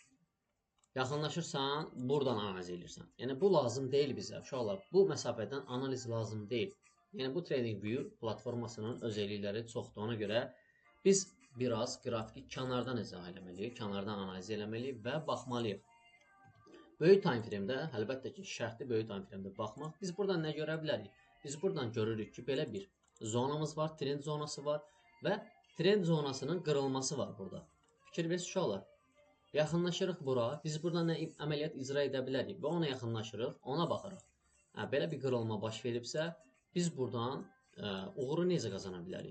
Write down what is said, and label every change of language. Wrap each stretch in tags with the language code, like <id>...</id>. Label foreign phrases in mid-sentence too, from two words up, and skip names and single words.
<az>Yaxınlaşırsan, buradan analiz edirsən. Yəni bu lazım deyil bizə, uşaqlar. Bu məsafədən analiz lazım deyil. Yəni bu TradingView platformasının özellikləri çoxdur. Ona görə biz biraz qrafiki kənardan izah eləməliyik, kənardan analiz eləməliyik və baxmalıyıq. Böyük</az> <en>time frame-də,</en> <az>əlbəttə ki, şərtli böyük</az> <en>time frame-də</en> <az>baxmaq. Biz buradan nə görə bilərik? Biz buradan görürük ki, belə bir zonamız var, trend zonası var və trend zonasının qırılması var burada. Fikir verirsiniz uşaqlar. Yaxınlaşırıq bura, biz buradan nə əməliyyat icra edə bilərik və ona yaxınlaşırıq, ona baxırıq. Belə bir qırılma baş veribsə, biz buradan uğuru necə qazana bilərik?</az>